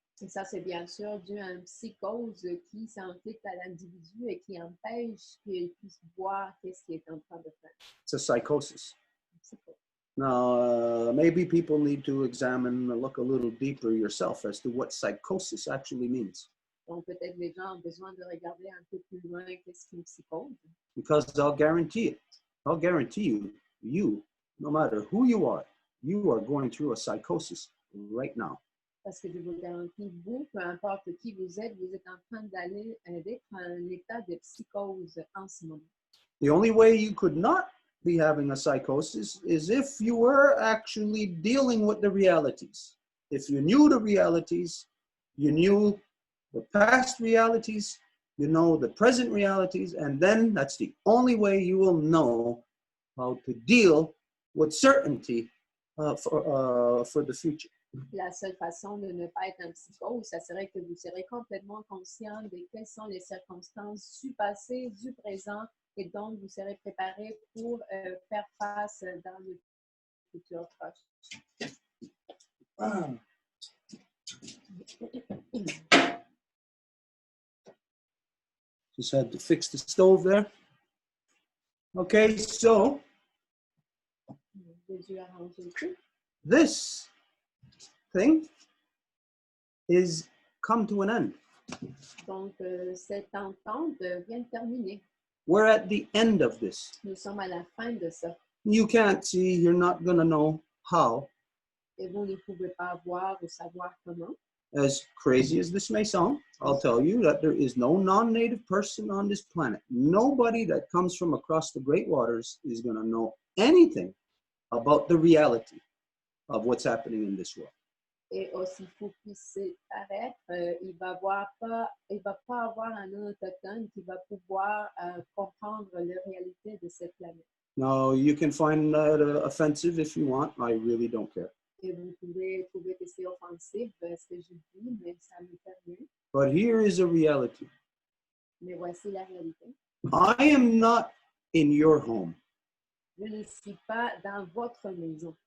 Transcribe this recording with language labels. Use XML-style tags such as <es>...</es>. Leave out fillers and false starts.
<fr>Et ça, c'est bien sûr dû à une psychose qui s'inflicte à l'individu et qui empêche qu'il puisse voir qu'est-ce qu'il est en train de faire.</fr> <en>It's a psychosis. Now, maybe people need to examine and look a little deeper yourself as to what psychosis actually means.</en> <fr>Donc, peut-être les gens ont besoin de regarder un peu plus loin qu'est-ce qu'une psychose.</fr> <en>Because I'll guarantee you, no matter who you are going through a psychosis right now.</en> <fr>Parce que je vous garantis, vous, peu importe qui vous êtes en train d'être en un état de psychose en ce moment.</fr> <en>The only way you could not be having a psychosis is if you were actually dealing with the realities. If you knew the realities, you knew the past realities, you know the present realities, and then that's the only way you will know how to deal with certainty for the future.</en> <fr>La seule façon de ne pas être en psychose, ça serait que vous serez complètement conscient de quelles sont les circonstances du passé, du présent, et donc vous serez préparé pour faire face dans le futur proche. Ah.</fr> <en>Just had to fix the stove there. Okay, so</en> <fr>J'ai dû arranger le tout.</fr> <en>this thing is come to an end.</en> <fr>Donc, cette entente vient de terminer.</fr> <en>We're at the end of this.</en> <fr>Nous sommes à la fin de ça.</fr> <en>You can't see, you're not going to know how.</en> <fr>Et vous ne pouvez pas voir ou savoir comment.</fr> <en>As crazy as this may sound, I'll tell you that there is no non-native person on this planet. Nobody that comes from across the great waters is going to know anything about the reality of what's happening in this world.</en> <fr>Et aussi fou puisse paraître, il va pas avoir un autochtone qui va pouvoir comprendre la réalité de cette planète.</fr> <en>Now, you can find that offensive if you want. I really don't care.</en> <fr>Et vous pouvez trouver que c'est offensif ce que je dis, mais ça ne me fait rien.</fr> <en>But here is a reality.</en> <fr>Mais voici la réalité.</fr> <en>I am not in your home</en> <fr>Je ne suis pas dans votre maison</fr>